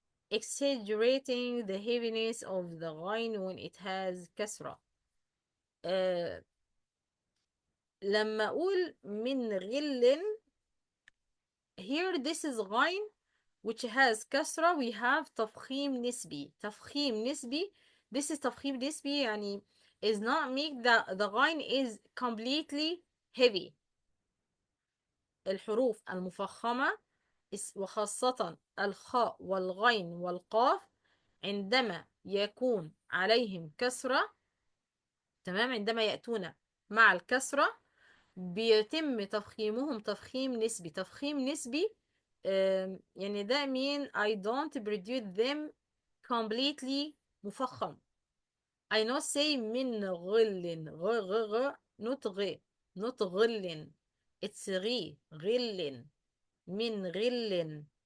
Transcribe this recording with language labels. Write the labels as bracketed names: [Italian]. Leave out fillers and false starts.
[English] exaggerating the heaviness of the غين when it has كسرة. [Arabic] لما أقول من غل [English] here this is غين which has كسرة we have تفخيم نسبي. تفخيم نسبي this is تفخيم نسبي يعني is not make the غين is completely heavy. [Arabic] الحروف المفخمة وخاصة الخاء والغين والقاف عندما يكون عليهم كسرة، تمام، عندما يأتون مع الكسرة بيتم تفخيمهم تفخيم نسبي. [English] تفخيم نسبي [Arabic] يعني ده [English] mean I don't produce them completely مفخم. I not say من غل not not غل it's غل من غل.